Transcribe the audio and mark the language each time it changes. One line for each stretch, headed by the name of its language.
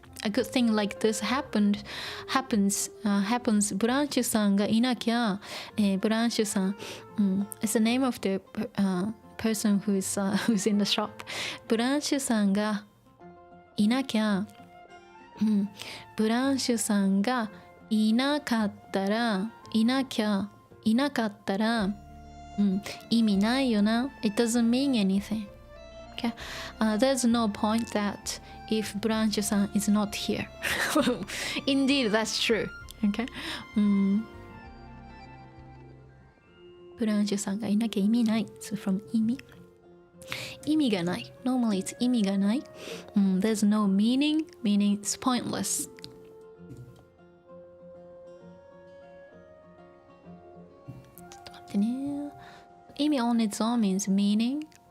English: good thing like this happens
Japanese: ブランシュさんがいなきゃ、ブランシュさん、
English: it's the name of the person who's in the shop
Japanese: ブランシュさんがいなきゃ、ブランシュさんがいなかったらいなかったら、意味ないよな。
English: It doesn't mean anything. Okay? There's no point that if ブランシュさん is not here. Indeed, that's true. Okay?
Japanese: ブランシュさんがいなきゃ意味ない。So from 意味がない。
English: Normally it's 意味がない。 There's no meaning it's pointless.
Japanese: ちょっと待ってね。
English: 意味 on its own means meaning.